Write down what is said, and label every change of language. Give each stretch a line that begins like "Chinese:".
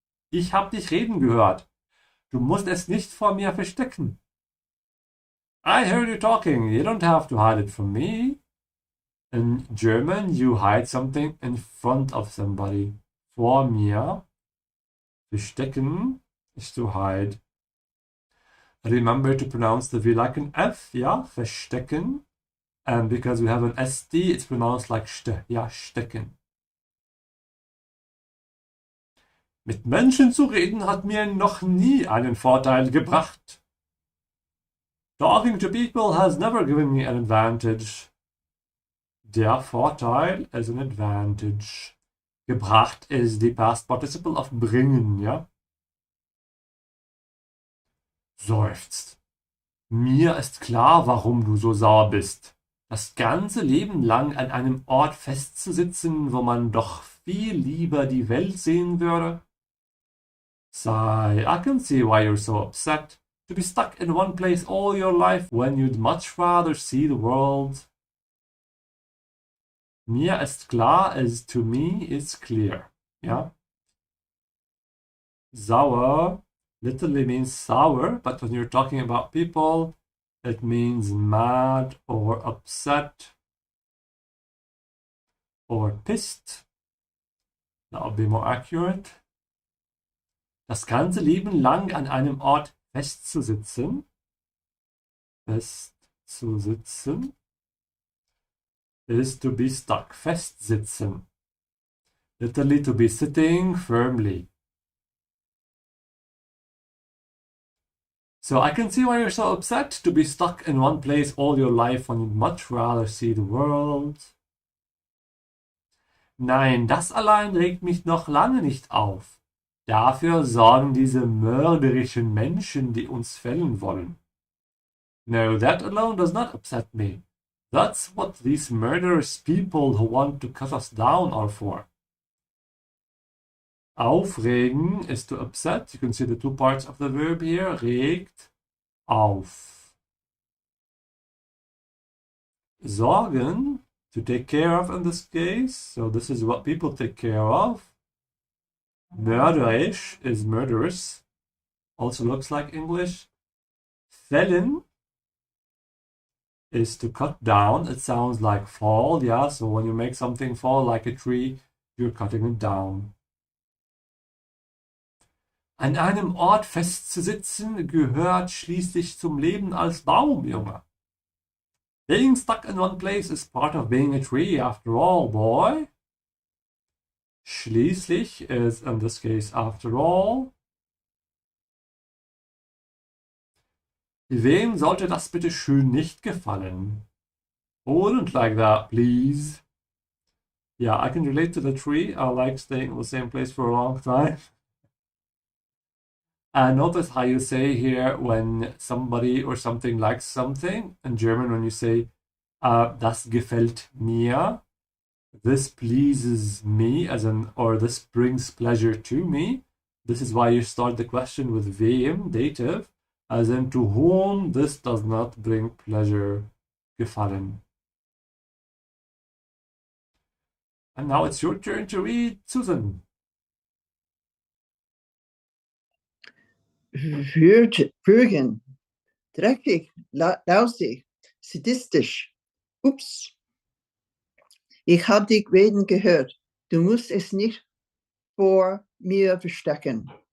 German: Ich hab dich reden gehört. Du musst es nicht vor mir verstecken.
English: I heard you talking. You don't have to hide it from me. In German, you hide something in front of somebody. Vor mir. Verstecken is to hide. Remember to pronounce the V like an F, ja? Verstecken. And because we have an ST, it's pronounced like st, ja, stecken. Mit Menschen zu reden hat mir noch nie einen Vorteil gebracht. Talking to people has never given me an advantage. Der Vorteil is an advantage. Gebracht is the past participle of bringen, ja?
German: Seufzt. Mir ist klar, warum du so sauer bist. Das ganze Leben lang an einem Ort festzusitzen, wo man doch viel lieber die Welt sehen würde.
English: Sigh, I can see why you're so upset. To be stuck in one place all your life when you'd much rather see the world.
German: Mir ist klar
English: is to me is clear. Ja? Sauer literally means sour, but when you're talking about people, it means mad or upset or pissed. That would be more accurate.
German: Das ganze Leben lang an einem Ort festzusitzen
English: is to be stuck, festsitzen. Literally to be sitting firmly. So I can see why you're so upset to be stuck in one place all your life when you'd much rather see the world.
German: Nein, das allein regt mich noch lange nicht auf. Dafür sorgen diese mörderischen Menschen, die uns fällen wollen.
English: No, that alone does not upset me. That's what these murderous people who want to cut us down are for. Aufregen is to upset. You can see the two parts of the verb here. Regt auf. Sorgen, to take care of in this case. So this is what people take care of. Mörderisch is murderous. Also looks like English. Fällen is to cut down. It sounds like fall, yeah. So when you make something fall like a tree, you're cutting it down.
German: An einem Ort festzusitzen gehört schließlich zum Leben als Baum, Junge.
English: Being stuck in one place is part of being a tree after all, boy. Schließlich is in this case after all.
German: Wem sollte das bitte schön nicht gefallen?
English: Wouldn't like that, please. Yeah, I can relate to the tree. I like staying in the same place for a long time. And notice how you say here when somebody or something likes something. In German, when you say,
German: das gefällt mir,
English: this pleases me, as in, or this brings pleasure to me. This is why you start the question with wem, dative, as in to whom this does not bring pleasure, gefallen. And now it's your turn to read, Susan.
German: Würgen, dreckig, lausig, sadistisch. Ups. Ich habe dich reden gehört. Du musst es nicht vor mir verstecken.